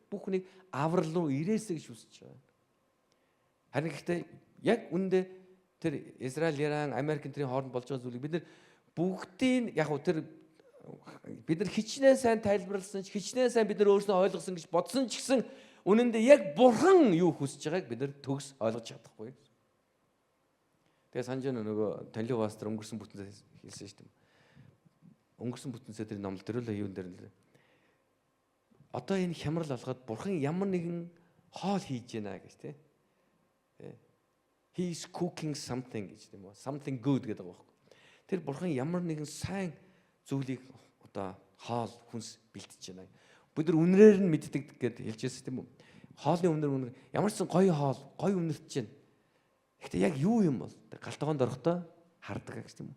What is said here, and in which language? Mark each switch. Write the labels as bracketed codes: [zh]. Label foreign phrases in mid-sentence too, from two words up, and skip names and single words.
[mn] Бүх хүнийг аврал руу ирээсэй гэж хүсэж байгаа. Харин гэхдээ яг үндэ тэр Израиль, Иран, Америк энтрийн хооронд болж байгаа зүйлийг бид нар бүгдийг яг уу тэр бид нар хичнээн сайн тайлбарласан ч хичнээн сайн бид нар өөрснөө ойлгосон гэж бодсон ч гэсэн үнэндээ яг бурхан юу хүсэж байгааг бид нар төгс ойлгож чадахгүй. Тэгээ санаж нөгөө Танилын пастор өнгөрсөн бүтэнсээ хэлсэн шүү дээ. Өнгөрсөн бүтэнсээ тэр номлол төрөлөө юун дээр нэр. Одоо энэ хямрал алгаад бурхан ямар нэгэн хоол хийж байна гэж тий. [en] He is cooking something [mn] гэж тийм үү? [en] Something good [mn] гэдэг байгаа байхгүй. Тэр бурхан ямар нэгэн сайн зүйлийг одоо хоол хүнс бэлтэж байна. Бид нар үнрээр нь мэддэг гэдээ хэлжсэн тийм үү? Хоолны үнэр ямар ч гоё хоол, гоё үнэрч байна. Гэхдээ яг юу юм бол галтгоонд орохдоо хардаг гэж тийм үү?